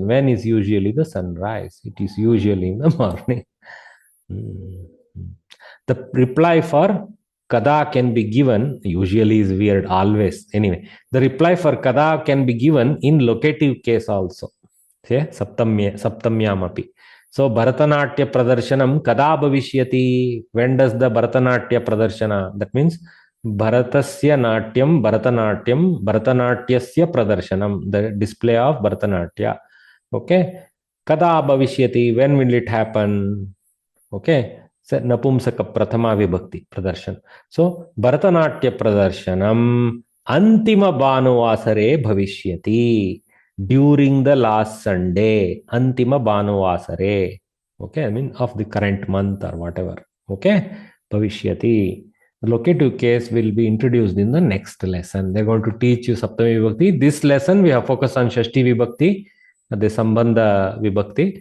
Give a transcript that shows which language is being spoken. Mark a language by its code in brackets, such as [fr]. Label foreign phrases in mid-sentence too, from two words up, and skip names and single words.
[en] When is usually the sunrise? It is usually in the morning. The reply for kada can be given, usually is weird, always. Anyway, the reply for kada can be given in locative case also. Say, [sa] सप्तम्याम् अपि. So, भरतनाट्य प्रदर्शनम् कदा भविष्यति. [en] When does the Bharatanatya Pradarshana? That means [sa] भरतस्य नाट्यम्, भरतनाट्यम्, भरतनाट्यस्य प्रदर्शनम्, [en] the display of Bharatanatya. [sa] Okay. कदा भविष्यति. [en] When will it happen? Okay. So, [sa] नपुंसक प्रथमा विभक्ति प्रदर्शन. So, भरतनाट्य प्रदर्शनम् अन्तिम भानुवासरे भविष्यति. [en] During the last Sunday, [sa] अन्तिम भानुवासरे. [en] Okay, I mean of the current month or whatever. Okay, Bhavishyati. The locative case will be introduced in the next lesson. They're going to teach you [sa] सप्तमी विभक्ति. [en] This lesson we have focused on [sa] षष्ठी विभक्ति, [en] the [sa] सम्बन्ध विभक्ति.